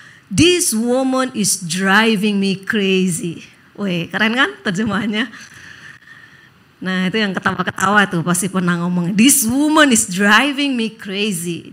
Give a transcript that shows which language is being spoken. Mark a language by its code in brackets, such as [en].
[en] This woman is driving me crazy. [id] Wih, keren kan terjemahannya? Nah, itu yang ketawa-ketawa tuh pasti pernah ngomong. [en] This woman is driving me crazy.